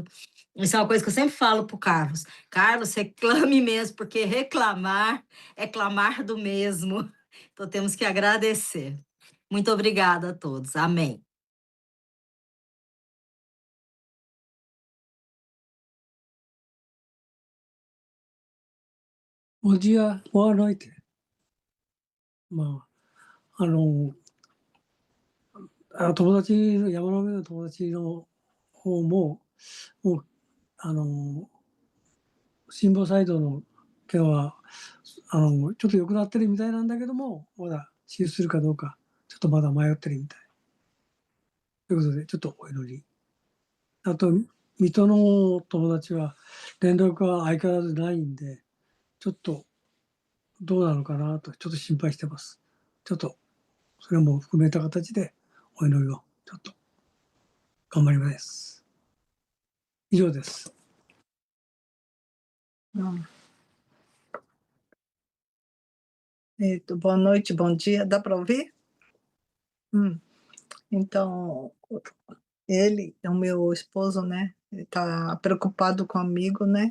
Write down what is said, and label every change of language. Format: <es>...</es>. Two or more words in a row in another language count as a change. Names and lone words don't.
<pt>Isso é uma coisa que eu sempre falo para o Carlos. Carlos, reclame mesmo, porque reclamar é clamar do mesmo. Então, temos que agradecer. Muito obrigada a todos. Amém. Bom dia, boa noite.</pt> <ja>まあ、友達、山の上の友達の方も、もう、心房細動の件は、ちょっと良くなってるみたいなんだけども、まだ手術するかどうか、ちょっとまだ迷ってるみたい。ということで、ちょっとお祈り。あと、水戸の友達は、連絡が相変わらずないんで、ちょっとどうなのかなと、ちょっと心配してます。ちょっと、それも含めた形で、お祈りを、ちょっと、頑張ります。以上です。</ja> <pt>Boa noite, bom dia. Dá para ouvir? Então, ele, o meu esposo, né? Ele tá preocupado com um amigo, né?</pt>